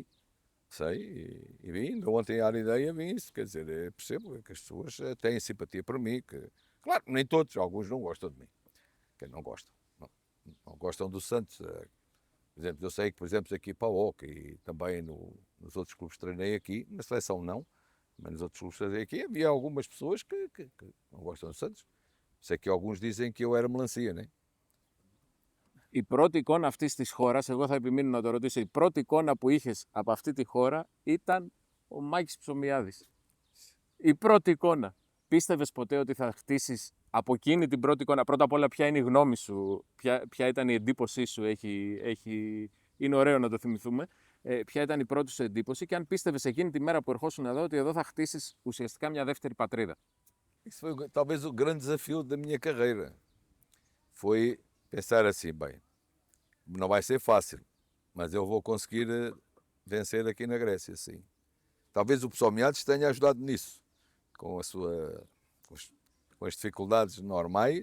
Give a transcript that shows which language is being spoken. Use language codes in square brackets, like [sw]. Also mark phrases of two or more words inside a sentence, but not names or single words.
[pt] E vim, ainda ontem à ideia vim isso, quer dizer, percebo que as pessoas têm simpatia por mim, claro, nem todos, alguns não gostam de mim, que não gostam, não gostam do Santos, por exemplo, eu sei que, por exemplo, aqui para o Hockey e também nos outros clubes que treinei aqui, na seleção não, mas nos outros clubes que treinei aqui havia algumas pessoas que não gostam do Santos, sei que alguns dizem que eu era melancia, né? [el] Η πρώτη εικόνα αυτής της χώρας, εγώ θα επιμείνω να το ρωτήσω, η πρώτη εικόνα που είχες από αυτή τη χώρα ήταν ο Μάκης Ψωμιάδης. Η πρώτη εικόνα. Πίστευες ποτέ ότι θα χτίσεις από εκείνη την πρώτη εικόνα? Πρώτα απ' όλα, ποια είναι η γνώμη σου, ποια ήταν η εντύπωσή σου, είναι ωραίο να το θυμηθούμε. Ποια ήταν η πρώτη σου εντύπωση και αν πίστευες εκείνη τη μέρα που ερχόσουν εδώ ότι εδώ θα χτίσεις ουσιαστικά μια δεύτερη πατρίδα. [pt] Isso foi talvez o grande desafio da minha carreira. Foi pensar assim, bem, não vai ser fácil, mas eu vou conseguir vencer aqui na Grécia, sim. Talvez o pessoal Meados tenha ajudado nisso, com as dificuldades normais.